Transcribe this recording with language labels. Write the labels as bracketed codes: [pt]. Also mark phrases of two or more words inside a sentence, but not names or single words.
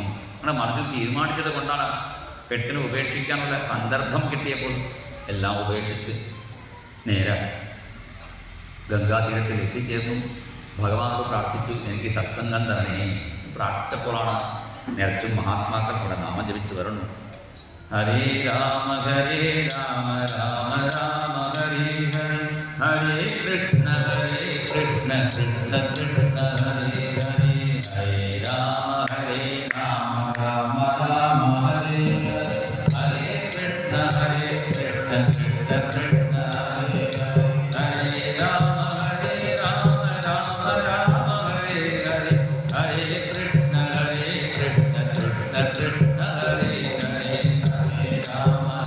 [ml] അങ്ങനെ മനസ്സിൽ തീരുമാനിച്ചത് കൊണ്ടാണ് പെട്ടെന്ന് ഉപേക്ഷിക്കാനുള്ള സന്ദർഭം കിട്ടിയപ്പോൾ എല്ലാം ഉപേക്ഷിച്ച് നേരെ ഗംഗാതീരത്തിൽ എത്തിച്ചേർന്നു. ഭഗവാനോട് പ്രാർത്ഥിച്ചു, എനിക്ക് സത്സംഗം തരണേ. പ്രാർത്ഥിച്ചപ്പോഴാണ് നിറച്ചും മഹാത്മാക്കൾ ഇവിടെ നാമം ജപിച്ചു വരുന്നു. [sa] ഹരേ രാമ രാമ രാമ ഹരേ ഹരേ, ഹരേ കൃഷ്ണ കൃഷ്ണ കൃഷ്ണ ഹരേ ഹരേ, ഹരേ രാമ രാമ രാമ ഹരേ ഹരേ, ഹരേ കൃഷ്ണ കൃഷ്ണ കൃഷ്ണ ഹരേ ഹരേ, ഹരേ രാമ രാമ രാമ ഹരേ ഹരേ, ഹരേ കൃഷ്ണ കൃഷ്ണ കൃഷ്ണ ഹരേ ഹരേ, ഹരേ രാമ